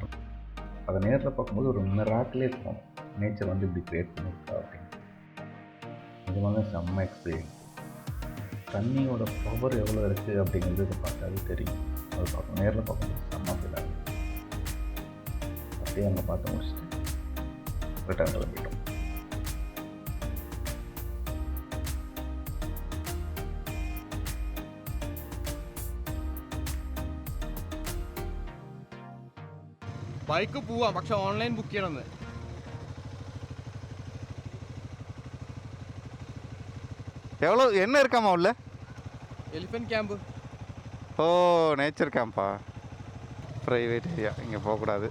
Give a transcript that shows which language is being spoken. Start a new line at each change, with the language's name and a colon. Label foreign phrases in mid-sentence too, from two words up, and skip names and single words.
Tamil: அதை நேரில் பார்க்கும்போது ஒரு மிராக்கிலே இருக்கும், நேச்சர் வந்து இப்படி க்ரியேட் பண்ணியிருக்கா அப்படின்னு. நிஜமாக செம்ம எக்ஸ்பீரியன்ஸ். தண்ணியோட பவர் எவ்வளோ இருக்குது அப்படிங்கிறது இதை பார்த்தாலே தெரியும். அது பார்க்கணும், நேரில் பார்க்கும்போது செம்ம ஃபீல் ஆகுது. அப்படியே அங்கே பார்த்து முடிச்சுட்டு ரிட்டர்ன் கிளம்பிட்டோம்.
Malayalam: ബൈക്ക് പോവാം, പക്ഷെ ഓൺലൈൻ ബുക്ക് ചെയ്യണമെന്ന്.
Tamil: எவ்வளோ என்ன இருக்காமா உள்ள?
English: elephant camp.
Tamil: ஓ, நேச்சர் கேம்பா,
English: private area,
Tamil: இங்கே போகக்கூடாது.